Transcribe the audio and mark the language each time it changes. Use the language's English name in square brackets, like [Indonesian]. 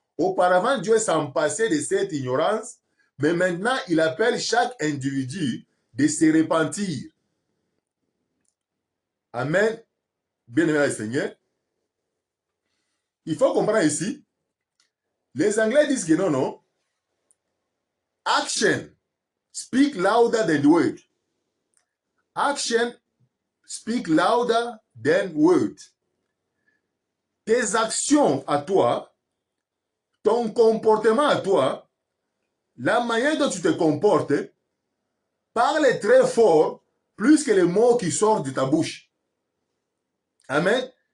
[French] Auparavant, Dieu s'en passait de cette ignorance, mais maintenant, il appelle chaque individu de se repentir. Amen. Bien-aimé le Seigneur. Il faut comprendre ici, les Anglais disent que non. [English] Action speak louder than the word. Action speak louder than word. [French] Tes actions à toi, ton comportement à toi, la manière dont tu te comportes, parle très fort, plus que les mots qui sortent de ta bouche. Amen.